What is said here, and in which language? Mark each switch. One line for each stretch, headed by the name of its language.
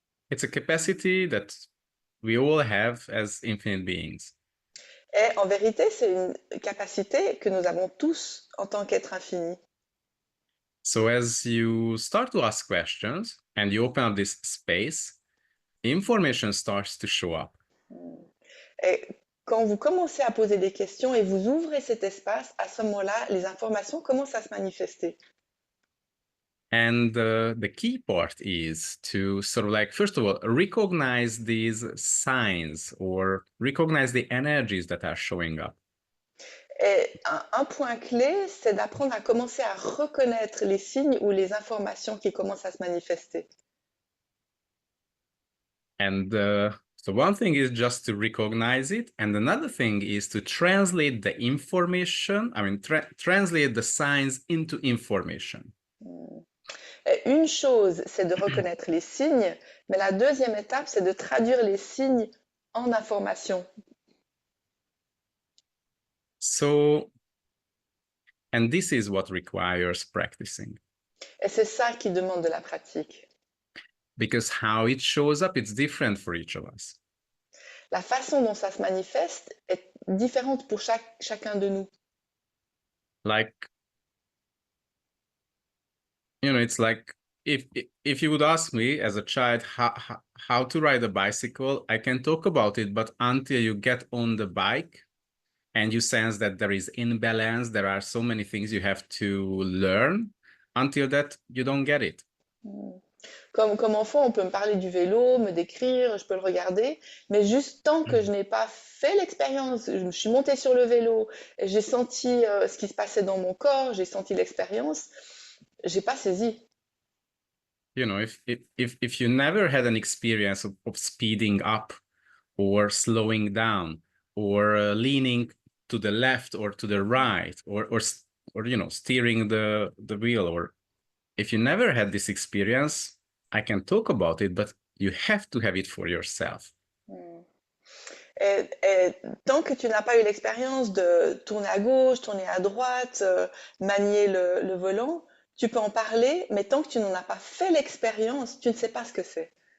English: It's a capacity that we all have as infinite beings.
French: Et en vérité, c'est une capacité que nous avons tous en tant qu'être infini.
English: So as you start to ask questions and you open up this space, information starts to show up.
French: Et quand vous commencez à poser des questions et vous ouvrez cet espace, à ce moment-là, les informations commencent à se manifester.
English: And the key part is to sort of like, first of all, recognize these signs or recognize the energies that are showing up.
French: Et un point clé, c'est d'apprendre à commencer à reconnaître les signes ou les informations qui commencent à se manifester.
English: And so one thing is just to recognize it. And another thing is to translate the information, translate the signs into information.
French: Et une chose, c'est de reconnaître les signes, mais la deuxième étape, c'est de traduire les signes en information.
English: So, and this is what requires practicing.
French: Et c'est ça qui demande de la pratique.
English: Because how it shows up, it's different for each of us.
French: La façon dont ça se manifeste est différente pour chacun de nous.
English: Like, it's like if you would ask me as a child how to ride a bicycle, I can talk about it, but until you get on the bike and you sense that there is imbalance, there are so many things you have to learn, until that, you don't get it.
French: Comme enfant, on peut me parler du vélo, me décrire, je peux le regarder, mais juste tant que je n'ai pas fait l'expérience, je me suis montée sur le vélo, j'ai senti ce qui se passait dans mon corps, j'ai senti l'expérience, j'ai pas saisi.
English: If you never had an experience of speeding up or slowing down or leaning to the left or to the right or steering the wheel, or if you never had this experience, I can talk about it, but you have to have it for yourself.
French: Et tant que tu n'as pas eu l'expérience de tourner à gauche, tourner à droite, manier le volant, tu peux en parler, mais tant que tu n'en as pas fait l'expérience, tu ne sais pas ce que c'est.